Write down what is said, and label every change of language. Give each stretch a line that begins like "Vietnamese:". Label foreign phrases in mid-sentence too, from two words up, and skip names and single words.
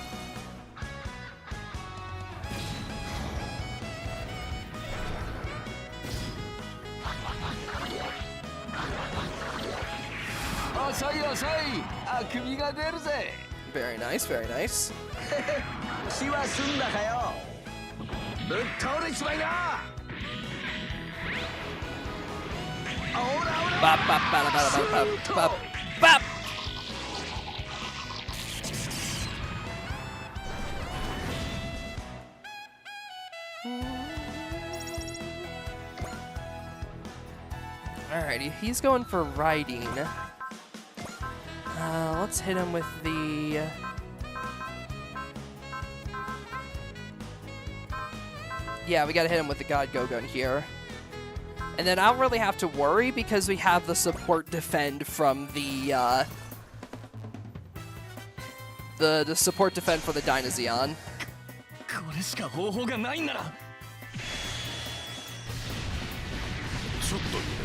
English: Very nice, very nice. Bop, bop, bada, bada, bop, bop, bop, bop. Alrighty, he's going for riding. Let's hit him with the... Yeah, we gotta hit him with the God Go-Gun here. And then I don't really have to worry because we have the support defend from the support defend for the Dynazeon.
Japanese: これしか方法がないんならちょっと